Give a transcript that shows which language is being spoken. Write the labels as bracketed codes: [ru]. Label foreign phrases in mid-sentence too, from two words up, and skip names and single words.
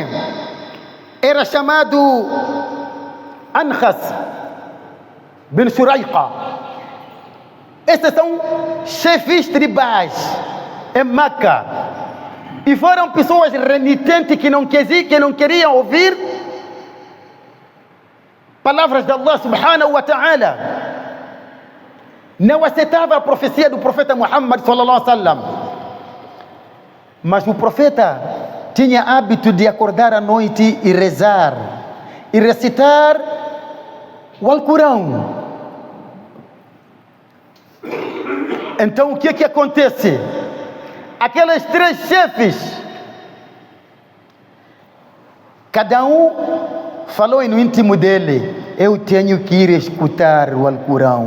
[pt] Era chamado Ankhas bin Shuraiqa. Esses são chefes tribais em Meca e foram pessoas renitentes que não queriam ouvir palavras de [ar] الله سبحانه وتعالى. [pt] Não aceitava a profecia do profeta Muhammad [ar] صلى الله عليه وسلم. [pt] Mas o profeta tinha hábito de acordar à noite e rezar e recitar o Alcorão. Então o que acontece? Aqueles três chefes, cada um falou no íntimo dele: eu tenho que ir escutar o Alcorão.